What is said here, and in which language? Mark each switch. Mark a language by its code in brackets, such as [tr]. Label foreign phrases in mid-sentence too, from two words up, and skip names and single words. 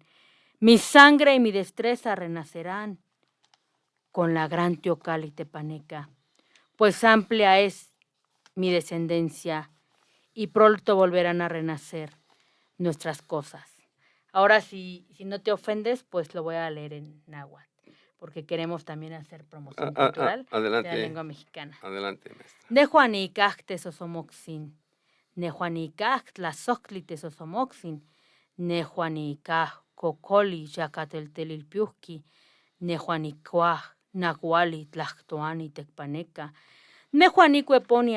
[es] Mi sangre y mi destreza renacerán con la gran Teocalli Tepaneca, pues amplia es mi descendencia y pronto volverán a renacer nuestras cosas. Ahora, si no te ofendes, pues lo voy a leer en náhuatl, porque queremos también hacer promoción cultural de la Adelante, lengua mexicana. adelante, maestra. [nah] Nehuanicaj tesosomoxin, nehuanicaj tlazoctli tesosomoxin, nehuanicaj cocoli yacateltelilpiuhqui, nehuanicuaj nahuali tlactoani tecpaneca, nehuanicueponia